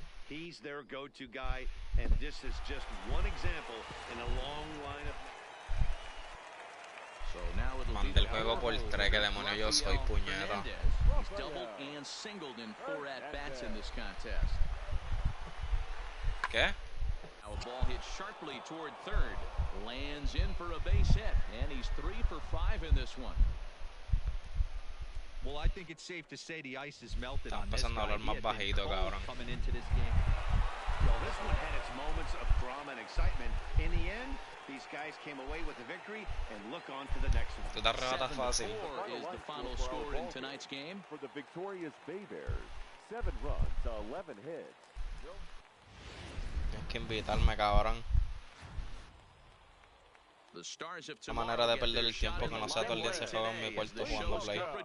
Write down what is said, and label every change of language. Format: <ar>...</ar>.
<en>He's their go-to guy, and this is just one example in a long line of...</en> <es>Manda el juego por 3, que demonio yo soy, puñeta.</es> <en>He's doubled and singled in 4 at-bats in this contest.</en> <es>¿Qué?</es> <en>Now a ball hit sharply toward third. Lands in for a base hit, and he's 3 for 5 in this one. Well, I think it's safe to say the ice is melted on this</en> <es>Empezando a</es> <en>guy.</en> <es>hablar más bajito, cabrón.</es> <en>Coming into this game. Well, this one had its moments of drama and excitement. In the end, these guys came away with the victory and look on to the next one.</en> <es>Tú te arrebatas fácil.</es> <en>7-4 is the final score in tonight's game. For the victorious Bay Bears, 7 runs, 11 hits.</en> <es>Tienes que invitarme, cabrón. La manera de perder el tiempo que no sea todo el día ese juego en mi cuarto jugando Play.</es>